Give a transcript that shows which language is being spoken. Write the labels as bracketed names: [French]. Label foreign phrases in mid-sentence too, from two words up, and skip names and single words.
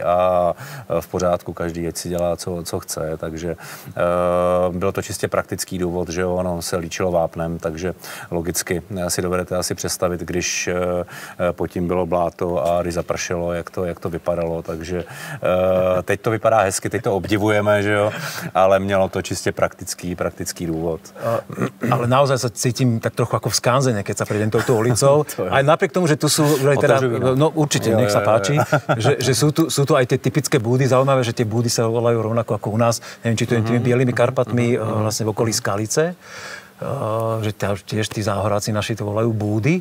[Czech] a v pořádku každý ať si dělá, co chce, takže byl to čistě praktický důvod, že ono se líčilo vápnem, takže logicky si dovedete asi představit, když pod tím bylo bláto a když zapršelo, jak to vypadalo, takže teď to vypadá hezky, teď to obdivujeme, že jo, ale mělo to čistě praktický důvod. [Slovak] Ale naozaj sa cítim tak trochu ako v Skanzene, keď sa prejdem touto ulicou. Aj napriek tomu, že tu sú, teda, no určite, nech sa páči, že sú tu aj tie typické búdy. Zaujímavé, že tie búdy sa volajú rovnako ako u nás. Neviem, či to je tými bielými Karpatmi vlastne v okolí Skalice. Že tiež tí záhoráci naši to volajú búdy.